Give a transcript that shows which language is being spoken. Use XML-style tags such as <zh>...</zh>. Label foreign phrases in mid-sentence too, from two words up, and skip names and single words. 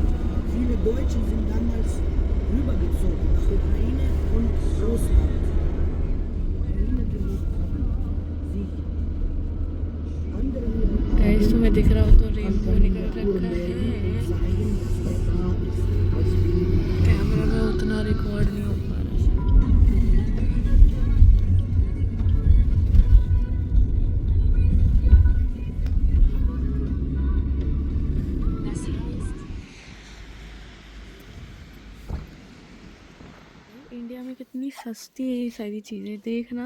<de>Viele Deutsche sind damals rübergezogen nach Ukraine und Russland. Ukraine gelebt haben. Sie. Andere</de> <hi>गाइस, तुम्हें दिख रहा हो तो रेनबो निकल रखा है।</hi> <de>zeigen, dass er da ist. Als wir</de> <hi>कैमरा में उतना रिकॉर्ड नहीं हो पा रहा। इंडिया में कितनी सस्ती है ये सारी चीज़ें, देखना।</hi>